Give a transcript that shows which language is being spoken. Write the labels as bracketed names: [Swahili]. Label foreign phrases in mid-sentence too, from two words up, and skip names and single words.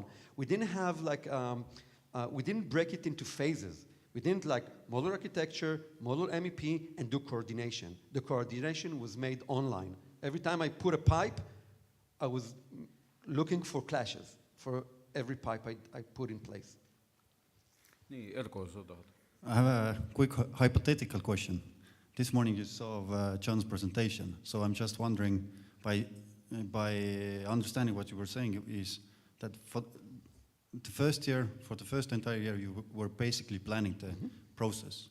[English] We didn't have we didn't break it into phases. We didn't model architecture, model MEP, and do coordination. The coordination was made online. Every time I put a pipe, I was looking for clashes for every pipe I put in place. [Estonian] Nii, Erko, sa tahad? [English] I have a quick hypothetical question. This morning you saw John's presentation, so I'm just wondering, by understanding what you were saying, is that for the first entire year, you were basically planning the process.